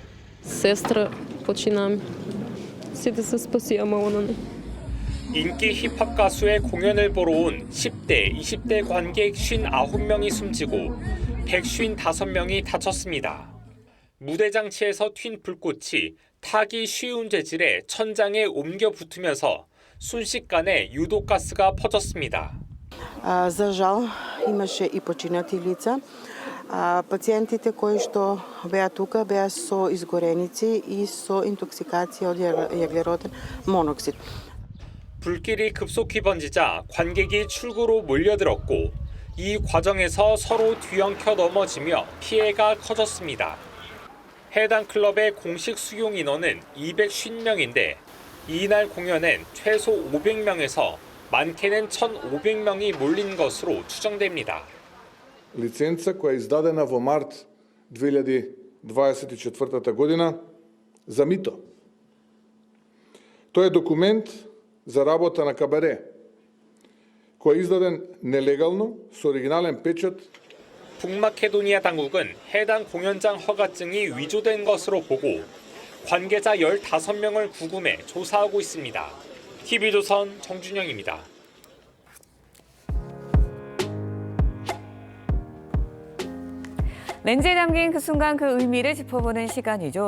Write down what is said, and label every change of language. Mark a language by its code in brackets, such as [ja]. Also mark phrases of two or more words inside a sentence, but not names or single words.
[ko] 인기 힙합 가수의 공연을 보러 온 10대, 20대 관객 59명이 숨지고 155명이 다쳤습니다. 무대 장치에서 튄 불꽃이 타기 쉬운 재질의 천장에 옮겨 붙으면서 순식간에 유독가스가 퍼졌습니다. [mk] За жал имаше и починати лица. Пациентите кои што беа тука беа со изгореници и со интоксикација од јаглероден моноксид. [ko] 불길이 급속히 번지자 관객이 출구로 몰려들었고 이 과정에서 서로 뒤엉켜 넘어지며 피해가 커졌습니다. 해당 클럽의 공식 수용 인원은 250명인데 이날 공연엔 최소 500명에서 많게는 1,500명이 몰린 것으로 추정됩니다. [mk] Лиценца која е издадена во март 2024 година за мито. Тоа е документ за работа на кабаре кој е издаден нелегално со оригинален печат. [ko] 북마케도니아 당국은 해당 공연장 허가증이 위조된 것으로 보고 관계자 15명을 구금해 조사하고 있습니다. TV조선 정준영입니다. 렌즈에 담긴 그 순간 그 의미를 짚어보는 시간이죠.